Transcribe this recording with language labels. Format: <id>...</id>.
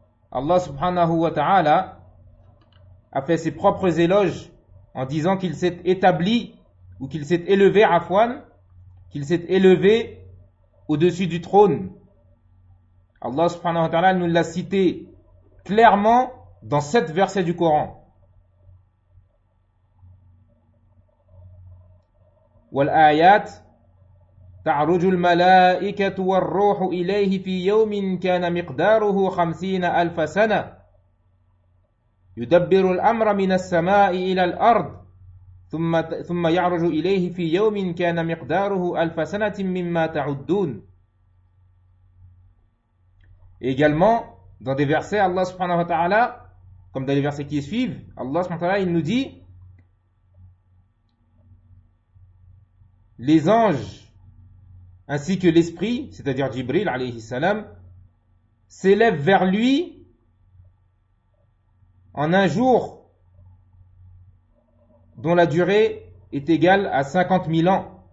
<fr>Allah subhanahu wa ta'ala a fait ses propres éloges en disant qu'il s'est établi ou qu'il s'est élevé, Afwan, qu'il s'est élevé au-dessus du trône. Allah subhanahu wa ta'ala nous l'a cité clairement dans 7 versets du Coran.</fr> <ar>Wal ayat تعرج الملائكة والروح إليه في يوم كان مقداره 50,000 سنة يدبر الأمر من السماء إلى الأرض ثم يعرج إليه في يوم كان مقداره 1,000 سنة مما تعدون.</ar> <fr>Également dans des versets, Allah subhanahu wa ta'ala, comme dans les versets qui suivent, Allah subhanahu wa ta'ala il nous dit, les anges ainsi que l'esprit, c'est-à-dire Jibril, alayhi salam, s'élève vers lui en un jour dont la durée est égale à 50 000 ans.</fr>